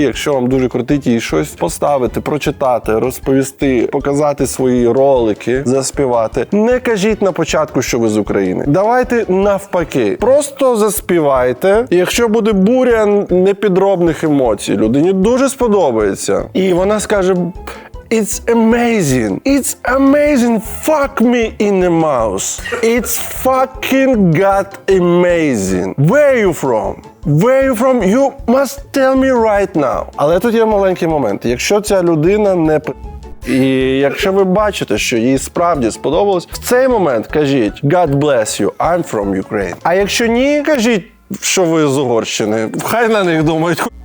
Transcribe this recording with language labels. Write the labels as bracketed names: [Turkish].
[Ukrainian] Якщо вам дуже крутить їй щось поставити, прочитати, розповісти, показати свої ролики, заспівати, не кажіть на початку, що ви з України. Давайте навпаки. Просто заспівайте. І якщо буде буря непідробних емоцій, людині дуже сподобається. І вона скаже: [English] It's amazing. It's amazing. Fuck me in the mouth. It's fucking god amazing. Where are you from? Where are you from? You must tell me right now. [Ukrainian] Але тут є маленький момент. Якщо ця людина не і якщо ви бачите, що їй справді сподобалось, в цей момент кажіть [English] God bless you, I'm from Ukraine. [Ukrainian] А якщо ні, кажіть, що ви з Угорщини. Хай на них думають.